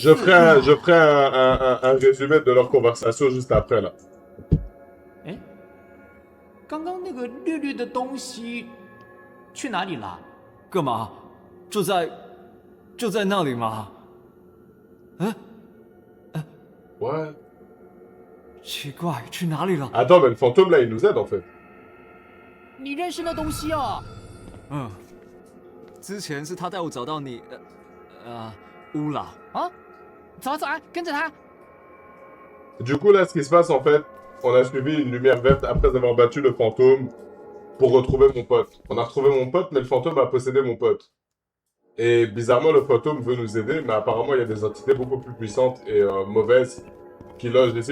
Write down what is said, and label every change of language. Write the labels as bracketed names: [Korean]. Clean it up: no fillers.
[French] Je ferai un résumé de leur conversation juste après, là. [Chinese] 哎，刚刚那个绿绿的东西去哪里了？干嘛？就在那里吗？嗯？ [English] What? [Chinese] 奇怪，去哪里了？ [French] Attends, mais le fantôme, là, il nous aide, en fait. [Chinese] 你认识那东西哦？嗯，之前是他带我找到你，乌老。啊，走啊走啊，跟着他。 [French] Du coup, là, ce qui se passe, en fait, on a suivi une lumière verte après avoir battu le fantôme pour retrouver mon pote. On a retrouvé mon pote, mais le fantôme a possédé mon pote. Et bizarrement, le fantôme veut nous aider, mais apparemment, il y a des entités beaucoup plus puissantes et mauvaises qui logent ici.